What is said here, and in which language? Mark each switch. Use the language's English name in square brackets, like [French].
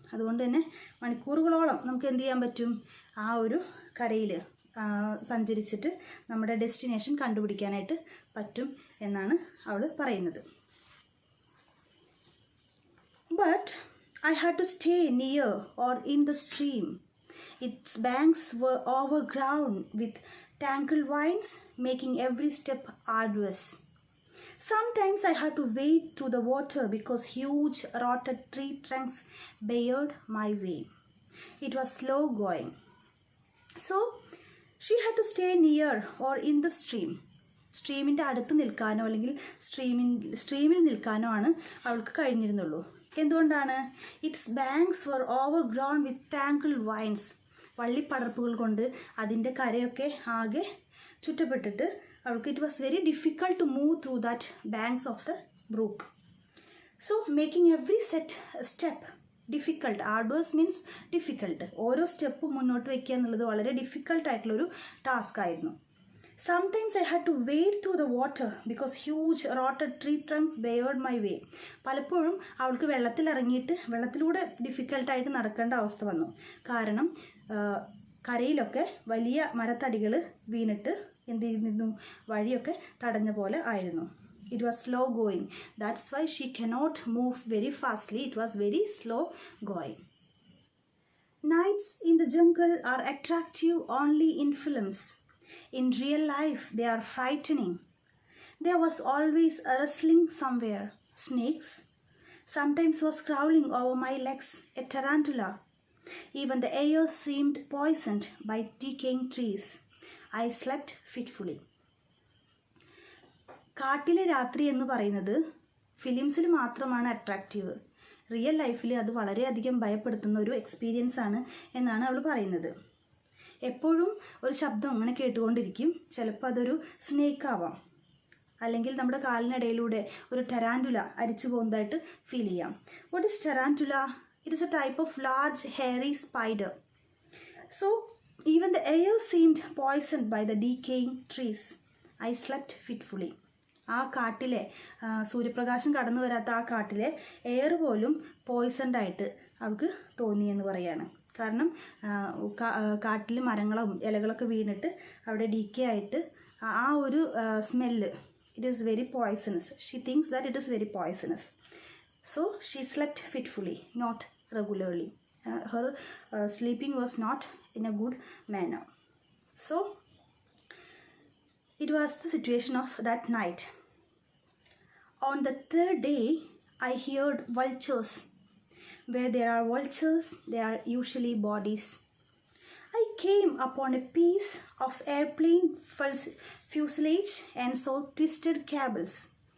[Malayalam] അതുകൊണ്ട് തന്നെ മണിക്കൂറുകളോളം നമുക്ക് എന്ത് ചെയ്യാൻ പറ്റും? ആ ഒരു കരയിൽ സഞ്ചരിച്ചിട്ട് നമ്മുടെ ഡെസ്റ്റിനേഷൻ കണ്ടുപിടിക്കാനായിട്ട് പറ്റും എന്നാണ് അവൾ പറയുന്നത്. [English] But I had to stay near or in the stream. Its banks were overgrown with tangled vines, making every step arduous. Sometimes I had to wade through the water because huge rotted tree trunks barred my way. It was slow going. So she had to stay near or in the stream. [Malayalam] സ്ട്രീമിൻ്റെ അടുത്ത് നിൽക്കാനോ അല്ലെങ്കിൽ സ്ട്രീമിൽ നിൽക്കാനോ ആണ് അവൾക്ക് കഴിഞ്ഞിരുന്നുള്ളൂ. എന്തുകൊണ്ടാണ്? [English] Its banks were overgrown with tangled vines. [Malayalam] വള്ളിപ്പടർപ്പുകൾ കൊണ്ട് അതിൻ്റെ കരയൊക്കെ ആകെ ചുറ്റപ്പെട്ടിട്ട് അവൾക്ക് [English] It was very difficult to move through that banks of the brook. So making every step difficult. Arduous means difficult. [Malayalam] ഓരോ സ്റ്റെപ്പ് മുന്നോട്ട് വയ്ക്കുക എന്നുള്ളത് വളരെ ഡിഫിക്കൾട്ടായിട്ടുള്ളൊരു ടാസ്ക് ആയിരുന്നു. [English] Sometimes I had to wade through the water because huge rotted tree trunks barred my way. [Malayalam] പലപ്പോഴും അവൾക്ക് വെള്ളത്തിലിറങ്ങിയിട്ട് വെള്ളത്തിലൂടെ ഡിഫിക്കൽട്ടായിട്ട് നടക്കേണ്ട അവസ്ഥ വന്നു. കാരണം കരയിലൊക്കെ വലിയ മരത്തടികൾ വീണിട്ട് എന്ത് ചെയ്യുന്നു? വഴിയൊക്കെ തടഞ്ഞ പോലെ ആയിരുന്നു. [English] It was slow going. That's why she cannot move very fastly. It was very slow going. Nights in the jungle are attractive only in films. In real life, they are frightening. There was always a rustling somewhere. Snakes. Sometimes was crawling over my legs, a tarantula. Even the air seemed poisoned by decaying trees. I slept fitfully. [Malayalam] കാട്ടിലെ രാത്രി എന്ന് പറയുന്നത് ഫിലിംസിൽ മാത്രമാണ് attractive. Real ലൈഫിൽ അത് വളരെയധികം ഭയപ്പെടുത്തുന്ന ഒരു എക്സ്പീരിയൻസ് ആണ് എന്നാണ് അവൾ പറയുന്നത്. എപ്പോഴും ഒരു ശബ്ദം അങ്ങനെ കേട്ടുകൊണ്ടിരിക്കും. ചിലപ്പോൾ അതൊരു സ്നേക്ക് ആവാം, അല്ലെങ്കിൽ നമ്മുടെ കാലിനിടയിലൂടെ ഒരു ടെറാൻറ്റുല അരിച്ചു പോകുന്നതായിട്ട് ഫീൽ ചെയ്യാം. [English] What is tarantula? It is a type of large hairy spider. So even the air seemed poisoned by the decaying trees. I slept fitfully. [Malayalam] ആ കാട്ടിലെ സൂര്യപ്രകാശം കടന്നു വരാത്ത ആ കാട്ടിലെ എയർ പോലും പോയ്സൺഡായിട്ട് അവൾക്ക് തോന്നിയെന്ന് പറയാണ്. കാരണം കാട്ടിൽ മരങ്ങളും ഇലകളൊക്കെ വീണിട്ട് അവിടെ ഡീക്കേ ആയിട്ട് ആ ഒരു smell, [English] It is very poisonous. She thinks that it is very poisonous. So she slept fitfully, not regularly. Her sleeping was not in a good manner. So it was the situation of that night. On the third day, I heard vultures Where there are vultures, there are usually bodies. I came upon a piece of airplane fuselage and saw twisted cables.